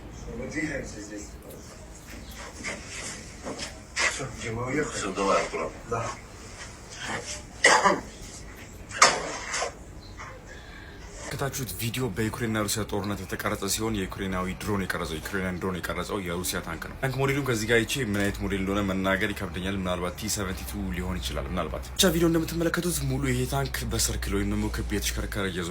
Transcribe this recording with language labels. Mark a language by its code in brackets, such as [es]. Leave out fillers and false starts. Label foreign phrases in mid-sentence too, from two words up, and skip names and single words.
[ru] Выдвигаемся здесь. Все, где мы уехали? Все, давай, аккуратно. Да. [am] ከታችሁት ቪዲዮ በዩክሬንና ሩሲያ ጦርነት የተቀረጸ ሲሆን የዩክሬናዊ ድሮን የቀረጸው ዩክሬናን ድሮን የቀረጸው የሩሲያ ታንክ ነው። ታንክ ሞዴሉን ከዚህ ጋር አይቼ ምን አይነት ሞዴል እንደሆነ መናገር ይከብደኛል። ምናልባት T72 ሊሆን ይችላል። ምናልባት ብቻ ቪዲዮ እንደምትመለከቱት ሙሉ ይሄ ታንክ በሰርክል ወይም ደግሞ ክብ የተሽከረከረ እየዞረ